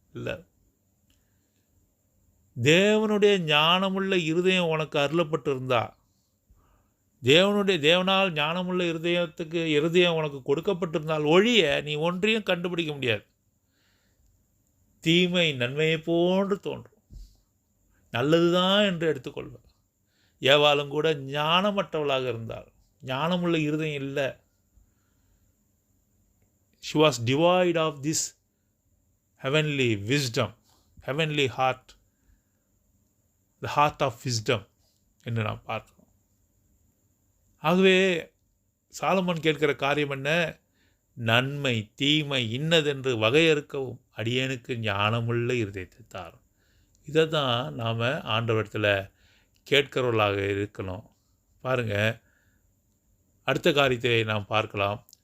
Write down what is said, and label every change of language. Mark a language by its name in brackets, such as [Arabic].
[Tamil] இல்லை, தேவனுடைய ஞானமுள்ள இருதயம் உனக்கு அருளப்பட்டு இருந்தா, தேவனால் ஞானமுள்ள இருதயம் உனக்கு கொடுக்கப்பட்டிருந்தால் ஒழிய நீ ஒன்றையும் கண்டுபிடிக்க முடியாது. தீமை நன்மையை போன்று தோன்றும், நல்லதுதான் என்று எடுத்துக்கொள்வார். ஏவாளும் கூட ஞானமற்றவளாக இருந்தாள், ஞானமுள்ள இருதயம் இல்லை. [English] She was devoid of this heavenly wisdom, heavenly heart, the heart of wisdom [Tamil] என்று நாம் பார்க்கிறோம். ஆகவே சாலமோன் கேட்கிற காரியம் என்ன? நன்மை தீமை இன்னதென்று வகையறுக்கவும் அடியேனுக்கு ஞானமுள்ள இருதயத்தை தாரும். இதை தான் நாம் ஆண்டவரத்தில் கேட்கிறவர்களாக இருக்கணும். பாருங்கள், அடுத்த காரியத்தை நாம் பார்க்கலாம்.